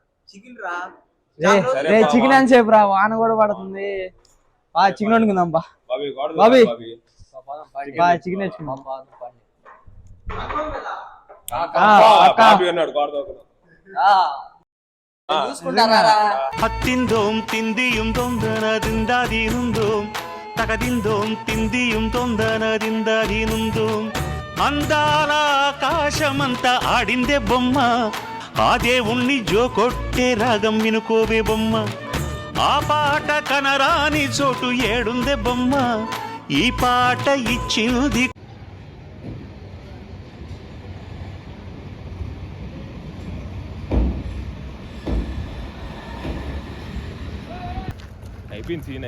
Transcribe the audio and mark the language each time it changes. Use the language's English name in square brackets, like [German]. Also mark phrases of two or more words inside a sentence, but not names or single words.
[Telugu] చికెన్ అని చెప్పు రా, వాన కూడా పడుతుంది. చికెన్ వండుకుందాం బాబీ. చికెన్ ഹത്തിന്തോം തിന്തിയും തൊന്തനതിന്താതീനുന്തോം തകതിന്തോം തിന്തിയും തൊന്തനതിന്താതീനുന്തോം అందాల ఆకాశమంతా ఆడిందే బొమ్మ, ఆ దేవుణ్ణి జో కొట్టే రాగం వినుకోవే బొమ్మ. ఆ పాట కనరాని చోటు ఏడుందే బొమ్మ, ఈ పాట ఇచ్చింది. అయిపోయింది సీన్.